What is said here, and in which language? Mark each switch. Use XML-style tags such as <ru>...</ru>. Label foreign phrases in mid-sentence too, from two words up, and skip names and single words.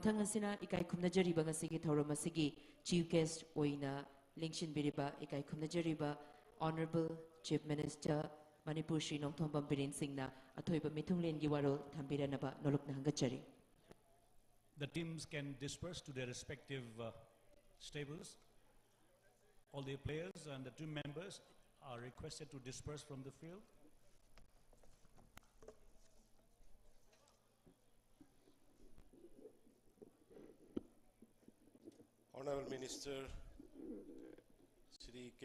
<mni>Mathang asina ikai khumnajariba ngasigi thorum asigi</mni> <en>chief guest</en> <mni>oina Lingshin Biriba ikai khumnajariba</mni> <en>Honorable Chief Minister</en> <mni>Manipur Shri Nongthombam Biren Singhna athoiba mithunglen gi warol thambiranaba nolokna hangachari.</mni> <en>The teams can disperse to their respective stables. All the players and the team members are requested to disperse from the field. Honorable Minister Shri K.</en>